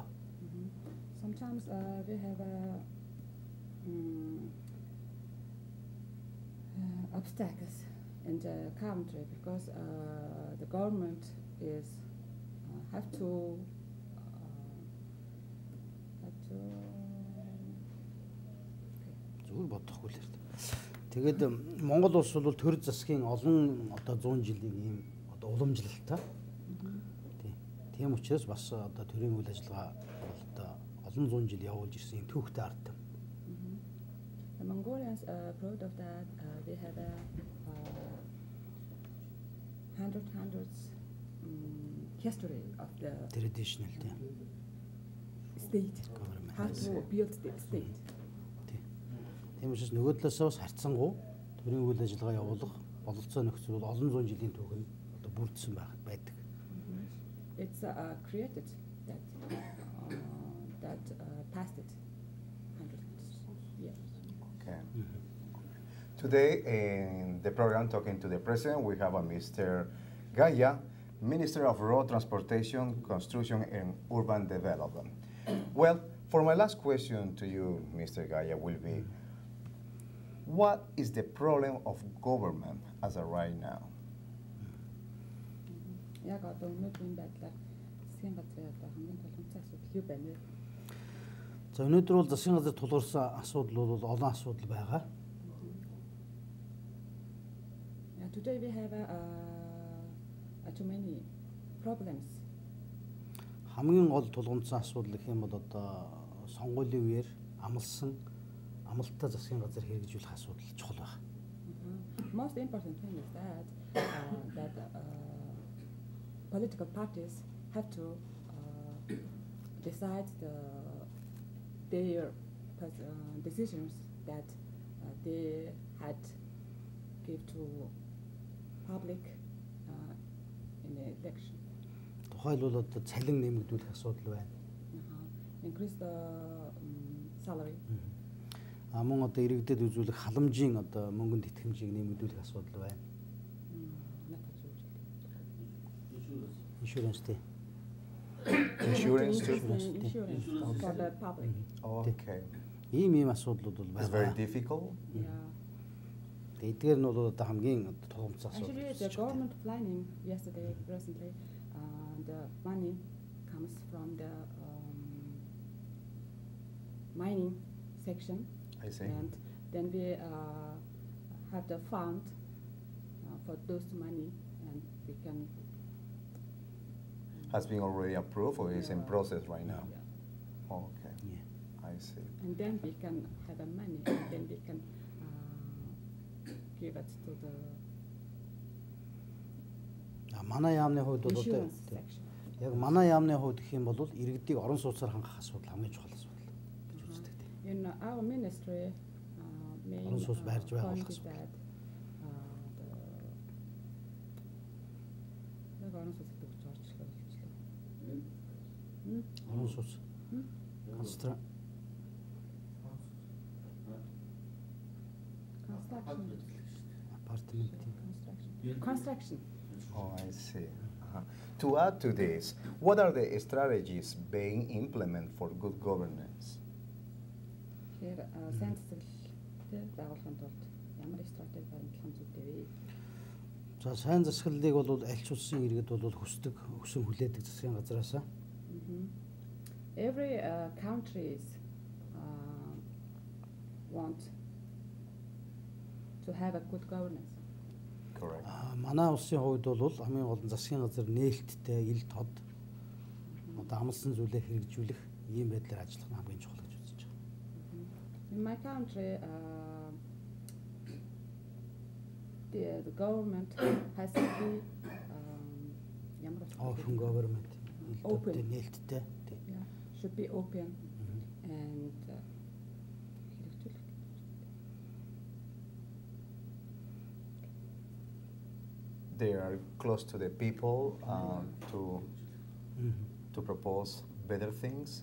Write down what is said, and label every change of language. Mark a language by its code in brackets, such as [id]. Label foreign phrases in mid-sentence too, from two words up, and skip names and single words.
[en] Sometimes we have obstacles in the country because the government is have to [mn] Зүгээр бодохгүй л хэрэгтэй. Тэгээд Монгол улс бол төр засгийн олон одоо 100 жилийн ийм одоо уламжлалтай. Тийм учраас бас одоо төрийн үйл ажиллагаа бол одоо олон зуун жил явуулж ирсэн юм түүхтэй ард. [en] Mongolians are proud of that. They have a hundreds history of the Traditional тий. state. Government. How to build the state. [mn] Тийм учраас нөгөө талаас бас харьцангуй төрийн үйл ажиллагаа явуулах бололцоо нөхцөл бол олон зуун жилийн түүх нь одоо бүрдсэн байдаг. [en] It's created that past it hundreds years. Okay. Today in the program talking to the president, we have a Mr. Gaya, Minister of Road Transportation, Construction and Urban Development. Well, for my last question to you, Mr. Gaya, will be, what is the problem of government as of right now? [mn] Яг одоо өнөөдрийн байдлаар засгийн газрын одоо хамгийн тулгымцсан асуудал юу байна вэ? За өнөөдөр бол засгийн газар тулгуурсан асуудал бол олон асуудал байгаа. [en] Today we have too many problems. [mn] Хамгийн гол тулгымцсан асуудал гэх юм бол одоо сонгуулийн үеэр амлалтаа засгийн газар хэрэгжүүлэх асуудал чухал байна. [en] Most important thing is that political parties have to decide their decisions that they had give to public in the election. [mn] Тухайлбал одоо цалин нэмэгдүүлэх асуудал байна. [en] Increase the salary. [mn] Мөн одоо иргэдэд үзүүлэх халамжийн одоо мөнгөнд итгэмжийг нэмэгдүүлэх асуудал байна. [en] Insurance тий. Insurance too? Insurance for the public. Okay. [mn] Ийм асуудлууд бол [en] It's [mn] байгаа. [en] very difficult. Yeah. Эдгээр нь бол одоо хамгийн тулгымцсан асуудал. Actually, the government planning yesterday, recently, the money comes from the mining section. I see. And then we have the fund for those money, and we can. Has been already approved or is in process right now? Yeah. Okay. Yeah. I see. And then we can have a money, and then we can give it to the [mn] Манай яамны хувьд бол одоо [en] insurance section. [mn] яг манай яамны хувьд гэх юм бол иргэдийг орон сууцаар хангах асуудал хамгийн чухал асуудал гэж үздэг тийм. [en] In our ministry, main [mn] Орон сууц байрж байгаа [en] point [mn] болох [en] is that [mn] яг орон сууц гэдэг үг орчлоо болчихлоо. Орон сууц. [en] Construction. Oh, I see. To add to this, what are the strategies being implemented for good governance? [mn] Тэгэхээр сайн засаглалтай байгуулахын тулд ямар стратеги баримтлах зүйтэй вэ? За сайн засаглалыг бол аль ч улсын иргэд бол хүсдэг, өсөн хүлээдэг засгийн газараасаа. [en] Every countries want to have a good governance. Correct. [mn] Манай улсын хувьд бол хамгийн гол нь засгийн газар нээлттэй, ил тод одоо амлсан зүйлээ хэрэгжүүлэх ийм байдлаар ажиллах нь хамгийн чухал гэж үзэж байгаа. [en] In my country, the government has to be Open government. Open. [mn] Нээлттэй. [en] Yeah, should be open and They are close to the people to propose better things.